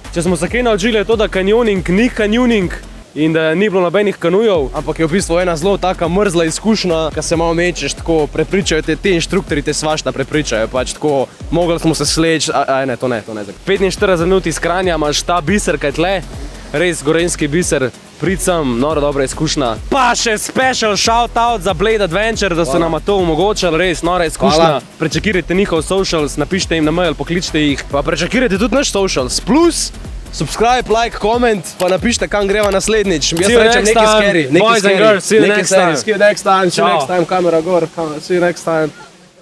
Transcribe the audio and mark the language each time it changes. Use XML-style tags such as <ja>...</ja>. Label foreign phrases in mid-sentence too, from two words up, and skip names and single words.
<sl>Če smo se kaj naučili je to, da kanjoning ni kanjoning in da ni bilo nobenih kanujev, ampak je v bistvu ena zelo taka mrzla izkušnja, ko se malo mečeš, tako prepričajo te inštruktori, te svašta prepričajo, pač tako, mogli smo se sleči, ne, to ne. 45 minut iz Kranja imaš ta biser, kaj tle, res gorenjski biser, prid sem, nora dobra izkušnja. Pa še</sl> <en>special shout-out</en> <sl>za Blade Adventure, da so nama to omogočali, res nora izkušnja. Prečekirajte njihov socials, napišite jim na mail, pokličite jih, pa prečekirajte tudi naš socials, plus</sl> <en>subscribe, like, comment,</en> <sl>pa napišite, kam greva naslednjič. Jaz rečem neki scary,</sl> <en>boys and girls, see you next time. See you next time,</en> <sl>kamera gor,</sl> <en>see you next time.</en>